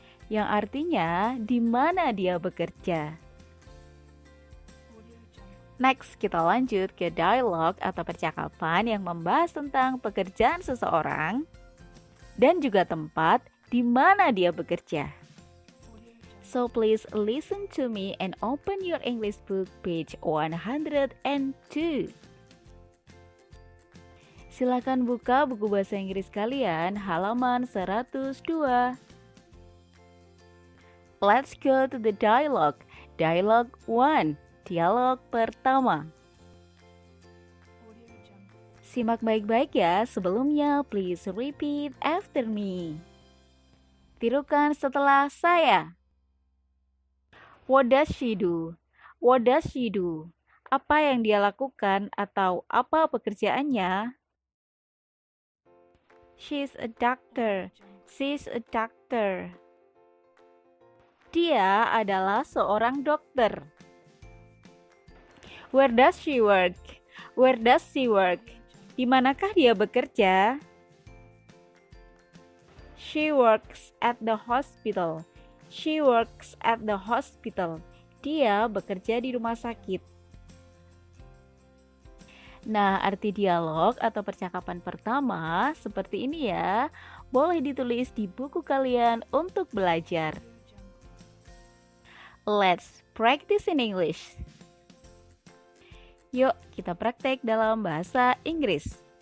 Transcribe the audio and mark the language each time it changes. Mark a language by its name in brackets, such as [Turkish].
[Indonesian] Yang artinya di mana dia bekerja. Next, kita lanjut ke dialog atau percakapan yang membahas tentang pekerjaan seseorang dan juga tempat di mana dia bekerja. [English] So please listen to me and open your English book page 102. [Indonesian] Silakan buka buku bahasa Inggris kalian halaman 102. [English] Let's go to the dialogue. Dialogue 1. [Indonesian] Dialog pertama. Simak baik-baik ya. Sebelumnya [English] please repeat after me. [Indonesian] Tirukan setelah saya. [English] What does she do? What does she do? [Indonesian] Apa yang dia lakukan atau apa pekerjaannya? [English] She's a doctor. She's a doctor. [Indonesian] Dia adalah seorang dokter. [English] Where does she work? Where does she work? [Indonesian] Di manakah dia bekerja? [English] She works at the hospital. She works at the hospital. [Indonesian] Dia bekerja di rumah sakit. Nah, arti dialog atau percakapan pertama seperti ini ya. Boleh ditulis di buku kalian untuk belajar. [English] Let's practice in English. [Indonesian] Yuk, kita praktek dalam bahasa Inggris.